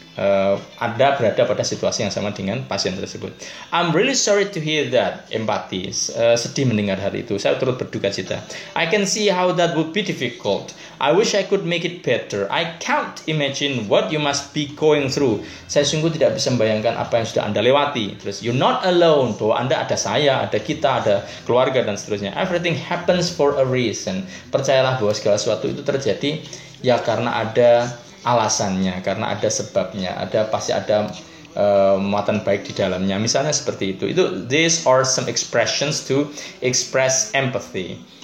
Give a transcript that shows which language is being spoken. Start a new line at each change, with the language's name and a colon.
Indonesian: berada pada situasi yang sama dengan pasien tersebut.
English: I'm really sorry to hear that.
Indonesian: Empati, sedih mendengar hal itu. Saya turut berduka cita.
English: I can see how that would be difficult. I wish I could make it better. I can't imagine what you must be going through.
Indonesian: Saya sungguh tidak bisa membayangkan apa yang sudah Anda lewati. Terus,
English: you're not alone.
Indonesian: Bahwa Anda ada saya, ada kita, ada keluarga dan seterusnya.
English: Everything happens for a reason.
Indonesian: Percayalah bahwa segala sesuatu itu terjadi ya karena ada alasannya, karena ada sebabnya, pasti ada muatan baik di dalamnya. Misalnya seperti itu.
English: These are some expressions to express empathy.